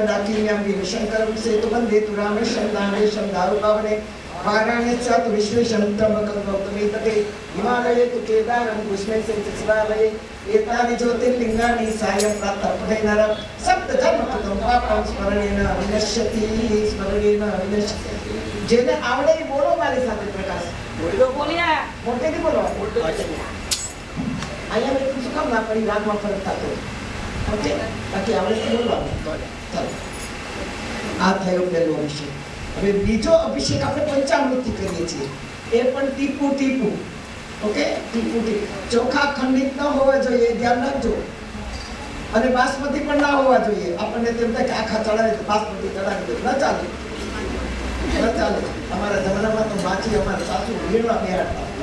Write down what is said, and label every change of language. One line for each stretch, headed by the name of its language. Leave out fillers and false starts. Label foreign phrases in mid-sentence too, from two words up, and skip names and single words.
Sanskrit: डाकिन्यां वीरशङ्करं सेतुबन्धे तु रामेशं दानेशं दारुकावने वाराणस्यां तु विश्वेशं त्र्यम्बकं गौतमीतटे हिमालये तु केदारं कुष्मेशं च शिवालये एतानि ज्योतिर्लिङ्गानि सायं प्रातः पठे नरः सप्तजन्मकृतं पापं स्मरणेन विनश्यति स्मरणेन विनश्यति
Gujarati: જેને આવડે એ બોલો મારી સાથે પ્રકાશ બોલો બોલ્યા મોટેથી બોલો અહીંયા મેં શું કામ ના પડી રાગમાં ફરક થતો ઓકે બાકી આવડે બોલવાનું ચાલો આ થયો પહેલો અભિષેક હવે બીજો અભિષેક આપણે પંચામૃતથી કરીએ છીએ એ પણ ટીપુ ટીપુ ઓકે ટીપુ ટીપુ ચોખા ખંડિત ન હોવા જોઈએ ધ્યાન રાખજો અને બાસમતી પણ ના હોવા જોઈએ આપણને તેમ થાય કે આખા ચડાવે તો બાસમતી ચડાવી દે ન ચાલે ચાલે અમારા જમાનામાં તો માછી અમારા સાસુ વીણવા બેહાડતા